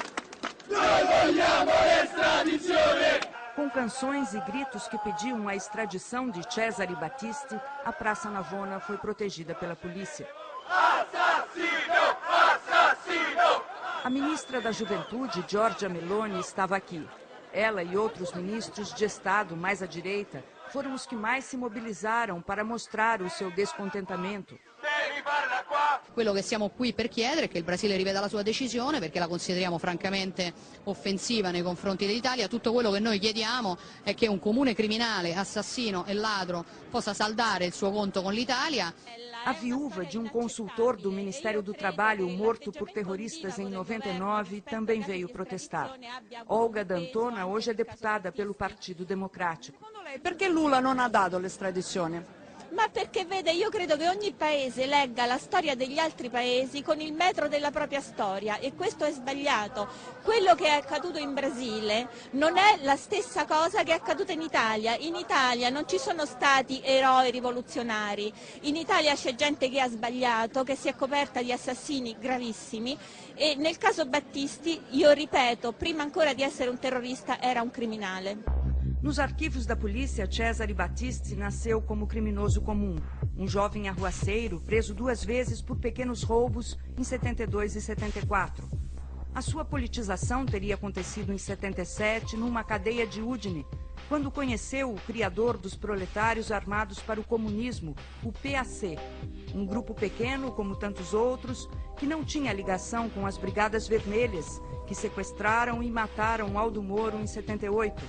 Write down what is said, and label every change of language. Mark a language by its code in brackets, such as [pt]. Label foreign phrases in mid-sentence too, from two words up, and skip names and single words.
[pt] Com canções e gritos que pediam a extradição de Cesare Battisti, a Praça Navona foi protegida pela polícia. Assassino! Assassino! A ministra da Juventude, Giorgia Meloni, estava aqui. Ela e outros ministros de Estado mais à direita foram os que mais se mobilizaram para mostrar o seu descontentamento. [it] Quello che siamo qui per chiedere è che il Brasile riveda la sua decisione, perché la consideriamo francamente offensiva nei confronti dell'Italia. Tutto quello che noi chiediamo è che un comune criminale, assassino e ladro possa saldare il suo conto con l'Italia. [pt] A viúva de um consultor do Ministério do Trabalho morto por terroristas em 99 também veio protestar. Olga D'Antona hoje é deputada pelo Partido Democrático. [it] Perché Lula non ha dato l'estradizione? Ma perché vede, io credo che ogni paese legga la storia degli altri paesi con il metro della propria storia e questo è sbagliato. Quello che è accaduto in Brasile non è la stessa cosa che è accaduta in Italia. In Italia non ci sono stati eroi rivoluzionari, in Italia c'è gente che ha sbagliato, che si è coperta di assassini gravissimi e nel caso Battisti, io ripeto, prima ancora di essere un terrorista era un criminale. [pt] Nos arquivos da polícia, Cesare Battisti nasceu como criminoso comum, um jovem arruaceiro preso 2 vezes por pequenos roubos em 72 e 74. A sua politização teria acontecido em 77 numa cadeia de Udine, quando conheceu o criador dos proletários armados para o comunismo, o PAC, um grupo pequeno, como tantos outros, que não tinha ligação com as Brigadas Vermelhas, que sequestraram e mataram Aldo Moro em 78.